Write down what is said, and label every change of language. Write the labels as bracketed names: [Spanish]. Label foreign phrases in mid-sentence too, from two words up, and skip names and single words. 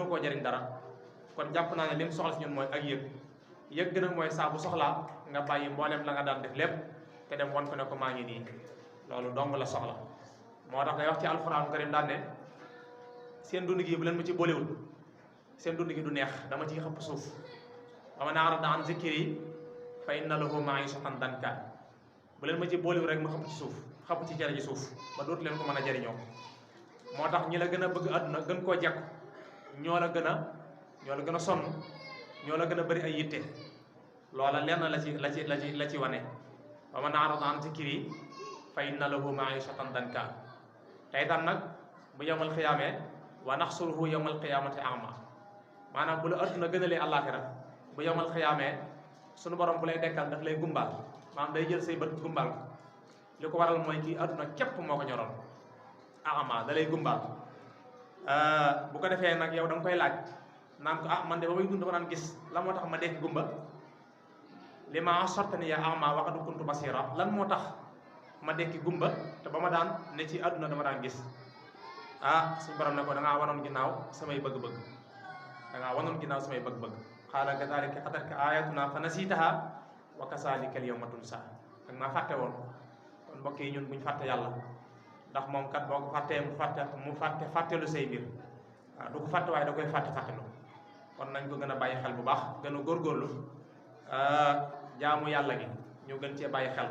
[Wolof] koo jëriñ dara kon jàpp naa ne li mu soxla si ñun mooy ak yëg gën a mooy saa bu soxlaa nga bàyyi mboolem la nga daan def lépp te dem won ko ne ko maa ngi nii loolu dong la soxla moo tax day wax ci [Arabic] القرآن الكريم [Wolof] daan ne seen dund gi bu leen ma ci boolewul seen dund gi du neex dama ciy xëpp suuf [Arabic] ومن أعرض عن ذكري فإن له معيشة ضنكا [Wolof] bu leen ma ci boolewul rek ma xëpp ci suuf xëpp ci jare ji suuf ba dootu leen ko mën a jariñoo moo tax ñi la gën a bëgg àdduna gën koo jekku ñoo la gën a sonn ñoo la gën a bari ay yitte loola lenn la ci wane [Arabic] ومن أعرض عن ذكري فإن له معيشة ضنكا [Wolof] tey tam nag bu yawmal xiyaamee [Arabic] ونحشره يوم القيامة أعمى [Wolof] maanaam bu la adduna gënalee àllaaxira bu yawmal xiyaamee sunu borom bu lay dekkal daf lay gumbal maanaam day jël say bët gumbal li ko waral mooy kii adduna képp moo ko ñoroon a'ma da lay gumbal bu ko defee nag yow da nga koy laaj naan ko man de ba may dund dama daan gis lan moo tax ma dekk gumba [Arabic] لم حشرتني يا أعمى وقد كنت بصيرا [Wolof] lan moo tax ma dekki gumba te ba ma daan ne ci àdduna dama daan gis suñu borom ne ko da ngaa wanoon ginnaaw samay bëgg-bëgg [Arabic] قال كذلك أتتك آياتنا فنسيتها وكذلك اليوم تنسى [Wolof] dag maa fàtte woon kon mbokk yi ñun buñ fàtte yàlla ndax moom kat boo ko fàttee mu fàttelu say mbir waaw du ko fàtte waaye da koy fàttelu kon nañ ko gën a bàyyi xel bu baax gën a góorgóorlu jaamu yàlla gi ñu gën cee bàyyi